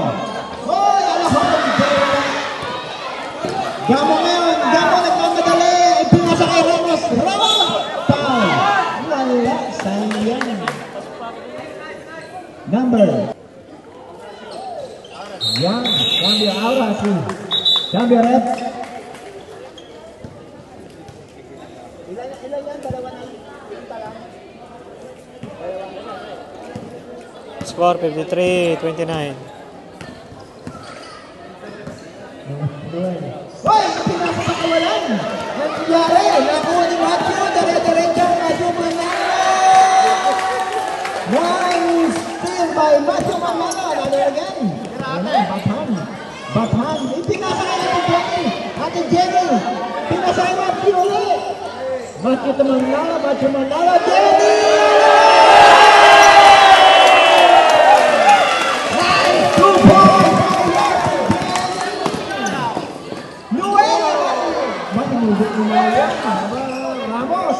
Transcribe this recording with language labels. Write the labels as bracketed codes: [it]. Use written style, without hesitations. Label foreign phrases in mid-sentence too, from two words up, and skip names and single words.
[tl] Hoy, alahon. Gamo ngayon. Gamo nagmamadali. Ipinasa kay Ramos. Ramos. Foul. Wala. Sayang. Number. Yan. [es] Cambio ahora sí. [tl] Cambio red. Ilan yan? Dalawa na. Score 53-29. Hoy! Pinasa sa kawalan! Nangyari! Nakuha ni Matthew! Dire-diretso! Matthew Manala! [en] One steal by Matthew Manala! Another again! [tl] Ayan, Bathan! Bathan! Ipinasa ka na Jenny! Ate Jenny! Pinasa ka Matthew ulit! Matthew Manala! Matthew Manala! Jenny! Ramos!